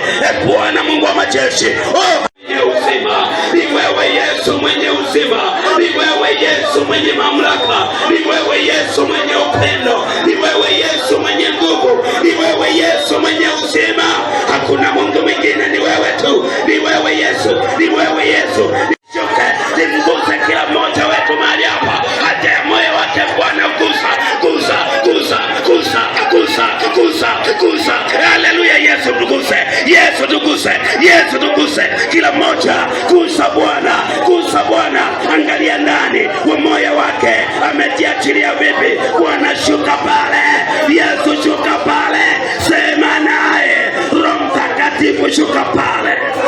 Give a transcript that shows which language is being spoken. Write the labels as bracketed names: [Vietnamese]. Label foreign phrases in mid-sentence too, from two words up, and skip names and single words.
[Swahili] Bwana Mungu wa majeshi, mwenye uzima ni wewe Yesu, mwenye uzima ni wewe Yesu, mwenye mamlaka ni wewe Yesu, mwenye upendo ni wewe Yesu, mwenye nguvu ni wewe Yesu, mwenye uzima. Hakuna Mungu mwingine, ni wewe tu, ni wewe Yesu, ni wewe Yesu. Nimguse kila mmoja wetu mahali hapa, haja ya moyo wake Bwana, gusa, gusa, gusa, gusa, gusa, gusa, gusa. Haleluya, Yesu tuguse, Yesu tuguse, Yesu tuguse kila mmoja. Gusa Bwana, gusa Bwana. Angalia ndani wa moyo wake, amejiachilia vipi? Bwana shuka pale, Yesu shuka pale, sema naye. Roho Mtakatifu shuka pale.